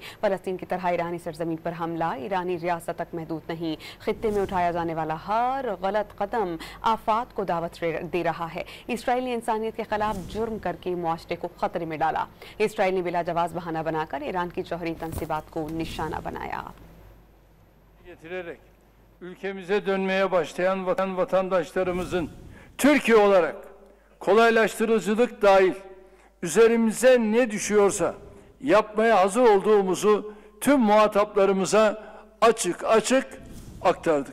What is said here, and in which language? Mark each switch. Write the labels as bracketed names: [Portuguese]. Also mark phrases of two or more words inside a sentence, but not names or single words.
[Urdu] فلسطین کی طرح ایرانی سرزمین پر حملہ ایرانی ریاست تک محدود نہیں. خطے میں اٹھایا جانے والا ہر غلط قدم آفات کو دعوت دے رہا ہے. اسرائیل نے انسانیت کے خلاف جرم کرکے معاشرے کو خطرے میں ڈالا. اسرائیل نے بلا جواز بہانہ بناکر ایران کی جوہری تنصیبات کو نشانہ بنایا. [Turkish] Getirerek ülkemize dönmeye başlayan vatandaşlarımızın Türkiye olarak kolaylaştırıcılık dahil üzerimize ne düşüyorsa yapmaya hazır olduğumuzu tüm muhataplarımıza açık aktardık.